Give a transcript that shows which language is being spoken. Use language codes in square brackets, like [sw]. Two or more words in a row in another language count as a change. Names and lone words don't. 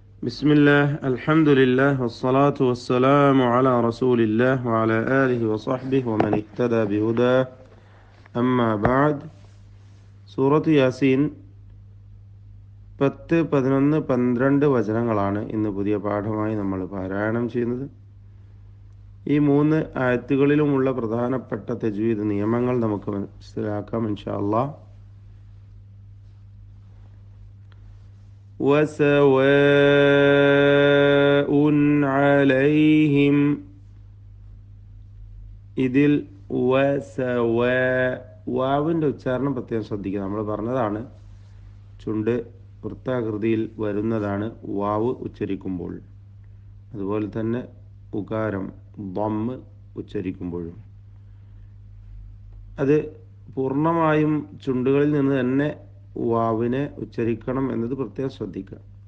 [ar] بسم الله الحمد لله والصلاة والسلام على رسول الله وعلى آله وصحبه ومن اهتدى بهداه أما بعد [ml] സൂറത്ത് യാസീൻ 10, 11, 12 വചനങ്ങളാണ് ഇന്ന് പുതിയ പാഠമായി നമ്മൾ പാരായണം ചെയ്യുന്നത്. ഈ 3 ആയത്തുകളിലുമുള്ള പ്രധാനപ്പെട്ട തജ്വീദ് നിയമങ്ങൾ നമുക്ക് മനസ്സിലാക്കാം [ar] إن شاء الله. وسواء عليهم [ml] ഇതിൽ വാവിൻ്റെ ഉച്ചാരണം പ്രത്യേകം ശ്രദ്ധിക്കുക. നമ്മൾ പറഞ്ഞതാണ് ചുണ്ട് വൃത്താകൃതിയിൽ വരുന്നതാണ് വാവ് ഉച്ചരിക്കുമ്പോൾ. അതുപോലെ തന്നെ ഉകാരം ദമ്മ് ഉച്ചരിക്കുമ്പോഴും അത് പൂർണ്ണമായും ചുണ്ടുകളിൽ നിന്ന് തന്നെ വാവിനെ ഉച്ചരിക്കണം എന്നത് പ്രത്യേകം ശ്രദ്ധിക്കുക.